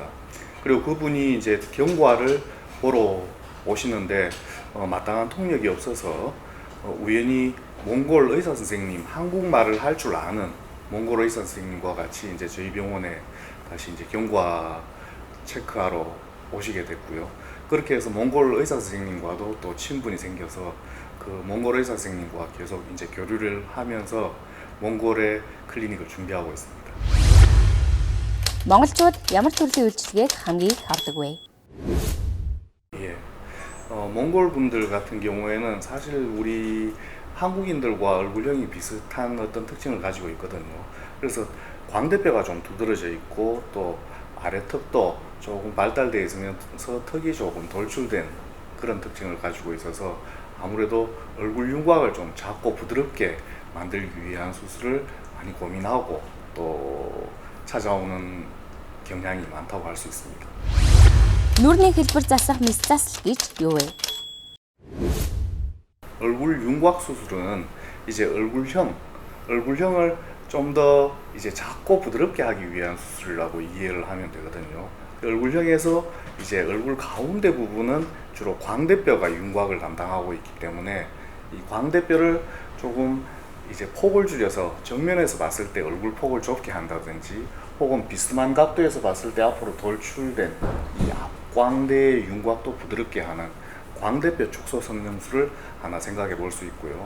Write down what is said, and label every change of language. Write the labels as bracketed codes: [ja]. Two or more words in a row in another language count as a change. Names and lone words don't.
[ko] 그리고 그분이 이제 경과를 보러 오시는데 마땅한 통역이 없어서 우연히 몽골 의사 선생님, 한국말을 할 줄 아는 몽골 의사 선생님과 같이 이제 저희 병원에 다시 이제 경과 체크하러 오시게 됐고요. 그렇게 해서 몽골 의사 선생님과도 또 친분이 생겨서 그 몽골 의사 선생님과 계속 이제 교류를 하면서 몽골의 클리닉을 준비하고 있습니다. [mn] монголчууд ямар төрлийн үйлчилгээг хамгийн их авдаг вэ? [ko] 예, 몽골 분들 같은 경우에는 사실 우리 한국인들과 얼굴형이 비슷한 어떤 특징을 가지고 있거든요. 그래서 광대뼈가 좀 두드러져 있고 또 아래턱도 조금 발달되어 있으면서 턱이 조금 돌출된 그런 특징을 가지고 있어서 아무래도 얼굴 윤곽을 좀 작고 부드럽게 만들기 위한 수술을 많이 고민하고 또 찾아오는 경향이 많다고 할 수 있습니다. [mn] Нүүрний хэлбэр засах мисцасл гэж юу вэ? [ko] 얼굴 윤곽 수술은 이제 얼굴형을 좀 더 이제 작고 부드럽게 하기 위한 수술이라고 이해를 하면 되거든요. 얼굴형에서 이제 얼굴 가운데 부분은 주로 광대뼈가 윤곽을 담당하고 있기 때문에 이 광대뼈를 조금 이제 폭을 줄여서 정면에서 봤을 때 얼굴 폭을 좁게 한다든지 혹은 비스듬한 각도에서 봤을 때 앞으로 돌출된 이 앞광대의 윤곽도 부드럽게 하는 광대뼈 축소 성형술을 하나 생각해 볼 수 있고요.